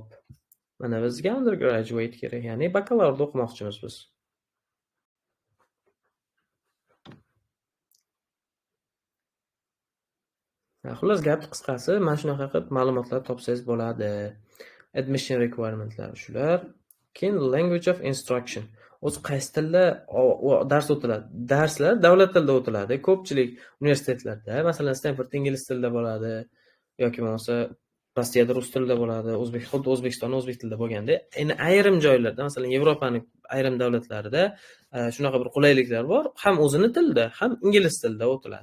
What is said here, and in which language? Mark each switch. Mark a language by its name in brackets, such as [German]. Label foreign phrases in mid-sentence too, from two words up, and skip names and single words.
[Uzbek] Mana bizga undergraduate kerak, ya'ni bakalavriat o'qimoqchimiz biz. Xullas, gap qisqasi, mana shunaqa qilib ma'lumotlar topsangiz bo'ladi. [English] Admission requirementlar [Uzbek] shular. [English] Keyin language of instruction. [Uzbek] O'zi qaysi tilda dars o'tiladi? Darslar davlat tilida o'tiladi. Ko'pchilik universitetlarda, masalan, Stanford ingliz tilida bo'ladi yoki bo'lmasa Rossiyada rus tilida bo'ladi, xuddi O'zbekistonda o'zbek tilida bo'lganda, endi ayrim joylarda, masalan, Yevropaning ayrim davlatlarida shunaqa bir qulayliklar bor, ham o'zini tilida, ham ingliz tilida o'tiladi.